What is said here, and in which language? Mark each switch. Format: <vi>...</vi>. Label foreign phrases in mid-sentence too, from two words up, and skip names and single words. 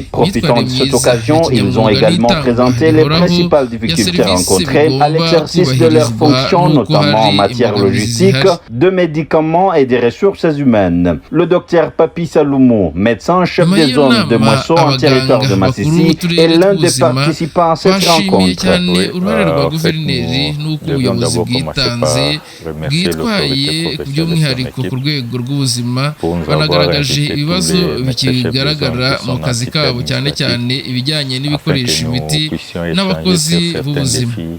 <fr>Profitant de cette occasion, ils ont également présenté les principales difficultés rencontrées à l'exercice de leurs fonctions, notamment en matière logistique, de médicaments et des ressources humaines. Le docteur Papi Salumo, médecin-chef des zones de Moisson en territoire de Massissi, est l'un des participants à cette rencontre.</fr> <rw>Ubuyobozi bwitanze bwitwaye ku by'umwihariko ku rwego rw'ubuzima, banagaragaje ibibazo bikigaragara mu kazi kabo, cyane cyane ibijyanye n'ibikoresho, imiti n'abakozi b'ubuzima.</rw>